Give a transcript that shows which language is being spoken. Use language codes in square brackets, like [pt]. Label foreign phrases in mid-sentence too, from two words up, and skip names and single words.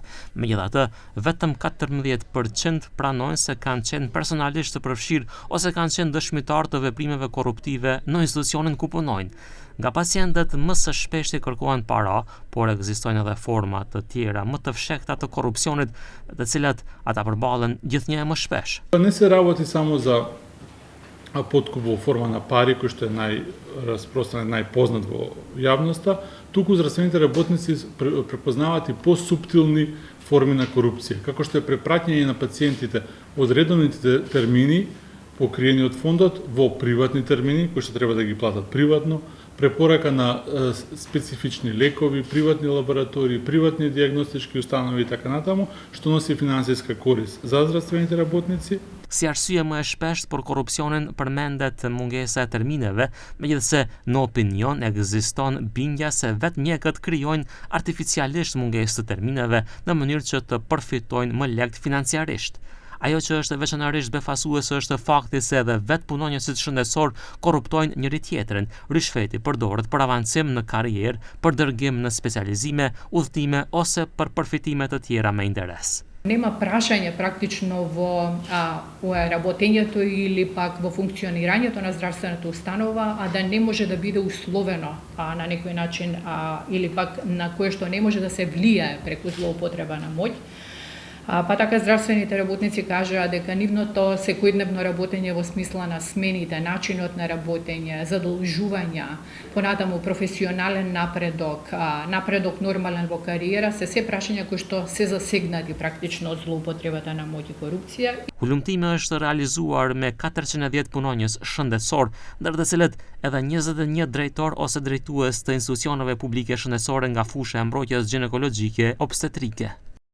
[sq] Megjithatë, vetëm 14% pranojnë se kanë qenë personalisht të përfshirë ose kanë qenë dëshmitar të veprimeve korruptive në institucionin ku punojnë. Nga pacientët më së shpeshti kërkohen para, por ekzistojnë edhe forma të tjera më të fshehta të korrupsionit, të cilat ata përballen gjithnjë më shpesh. [mk] Ne se работи само за подкуп во форма на пари, кој што е најраспространет, најпознат во јавноста, туку здравствените работници препознаваат и посуптилни форми на корупција, како што е препраќање на пациентите од редовните термини покриени од фондот во приватни термини, кои што треба да ги платат приватно, препорака на специфични лекови, приватни лаборатории, приватни диагностички установи и така натаму, што носи финансиска корист за здравствените работници. [sq] Si arsye më e shpeshtë për korrupsionin përmendet mungesa e termineve, megjithëse në opinion ekziston bindja se vetë mjekët krijojnë artificialisht mungesë të termineve në mënyrë që të përfitojnë më lehtë financiarisht. Ajo që është veçanërisht befasuese është fakti se edhe vetë punonjësit shëndetësor korruptojnë njëri tjetrin. Rishfeti përdoret për avancim në karrierë, për dërgim në specializime, udhëtime ose për përfitime të tjera me interes. [mk] Нема прашање практично во работењето или пак во функционирањето на здравствената установа, а да не може да биде условено на некој начин или пак на кое што не може да се влијае преку злоупотреба на моќ. Па така здравствените работници кажаа дека нивното секојдневно работење во смисла на смените, начинот на работење, задолжувања, понатаму професионален напредок, напредок нормален во кариера, се прашања кои што се засегнати практично од злоупотребата на моќ и корупција. [sq] Hulumtimi është realizuar me 410 punonjës shëndetësor, ndër të cilët edhe 21 drejtor ose drejtues të institucioneve publike shëndetësore nga fusha e mbrojtjes ginekologjike obstetrike.